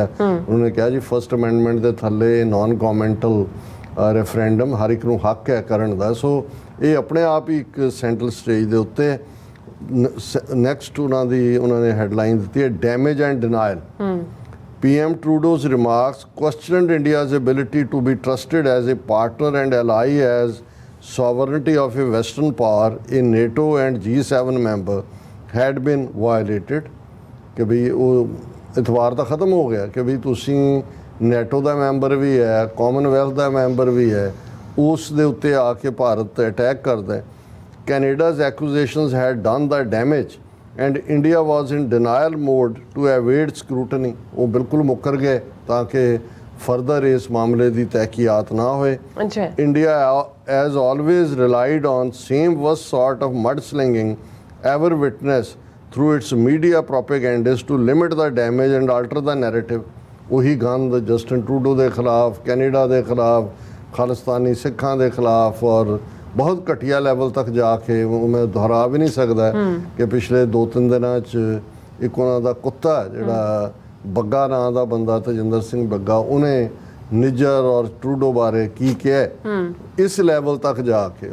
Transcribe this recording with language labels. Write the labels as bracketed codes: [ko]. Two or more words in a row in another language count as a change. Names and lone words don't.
[pa] ਉਹਨਾਂ ਨੇ ਕਿਹਾ ਜੀ [en] First Amendment [pa] ਦੇ ਥੱਲੇ [en] non governmental referendum [pa] ਹਰ ਇੱਕ ਨੂੰ ਹੱਕ ਹੈ ਕਰਨ ਦਾ। ਸੋ ਇਹ ਆਪਣੇ ਆਪ ਹੀ ਇੱਕ [en] central stage [pa] ਦੇ ਉੱਤੇ ਨੈਕਸਟ ਉਹਨਾਂ ਨੇ ਹੈਡਲਾਈਨ ਦਿੱਤੀ ਹੈ [en] damage and denial. PM Trudeau's remarks questioned India's ability to be trusted as a partner and ally as sovereignty of a Western power, a NATO and G7 member had been violated [pa] ਕਿ ਵੀ ਉਹ ਇਤਵਾਰ ਤਾਂ ਖਤਮ ਹੋ ਗਿਆ ਕਿ ਵੀ ਤੁਸੀਂ ਨੈਟੋ ਦਾ ਮੈਂਬਰ ਵੀ ਹੈ, ਕਾਮਨਵੈਲਥ ਦਾ ਮੈਂਬਰ ਵੀ ਹੈ, ਉਸ ਦੇ ਉੱਤੇ ਆ ਕੇ ਭਾਰਤ ਅਟੈਕ ਕਰਦਾ। [en] Canada's accusations had done the damage and India was in denial mode to evade scrutiny। [pa] ਉਹ ਬਿਲਕੁਲ ਮੁੱਕਰ ਗਏ ਤਾਂ ਕਿ ਫਰਦਰ ਇਸ ਮਾਮਲੇ ਦੀ ਤਹਿਕੀਕਾਤ ਨਾ ਹੋਏ। [en] India as always relied on same worst sort of mudslinging ever witnessed through its media propagandists to limit the damage and alter the narrative। [pa] ਉਹੀ ਗੰਦ ਜਸਟਿਨ ਟਰੂਡੋ ਦੇ ਖਿਲਾਫ, ਕੈਨੇਡਾ ਦੇ ਖਿਲਾਫ, ਖਾਲਿਸਤਾਨੀ ਸਿੱਖਾਂ ਦੇ ਖਿਲਾਫ ਔਰ ਬਹੁਤ ਘਟੀਆ ਲੈਵਲ ਤੱਕ ਜਾ ਕੇ ਮੈਂ ਦੁਹਰਾ ਵੀ ਨਹੀਂ ਸਕਦਾ ਕਿ ਪਿਛਲੇ 2-3 ਦਿਨਾਂ 'ਚ ਇੱਕ ਉਹਨਾਂ ਦਾ ਕੁੱਤਾ ਜਿਹੜਾ ਬੱਗਾ ਨਾਂ ਦਾ ਬੰਦਾ ਤੇਜਿੰਦਰ ਸਿੰਘ ਬੱਗਾ, ਉਹਨੇ ਨਿੱਜਰ ਔਰ ਟਰੂਡੋ ਬਾਰੇ ਕੀ ਕਿਹਾ ਇਸ ਲੈਵਲ ਤੱਕ ਜਾ ਕੇ।